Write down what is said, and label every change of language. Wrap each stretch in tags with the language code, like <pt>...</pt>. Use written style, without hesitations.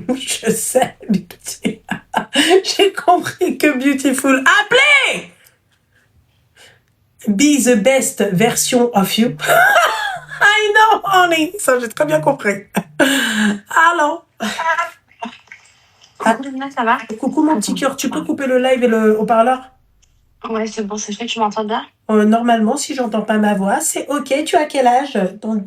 <fr>Je sais, j'ai compris que beautiful. Appelez!</fr> <en>Be the best version of you. I know, honey.</en> <fr>Ça, j'ai très bien compris. Allô? Coucou, Loubna, ça va? Coucou mon petit cœur, tu peux couper le live et le haut-parleur? Ouais, c'est bon, c'est fait, tu m'entends bien? Normalement, si j'entends pas ma voix, c'est ok. Tu as quel âge?</fr> <en>Don't be</en>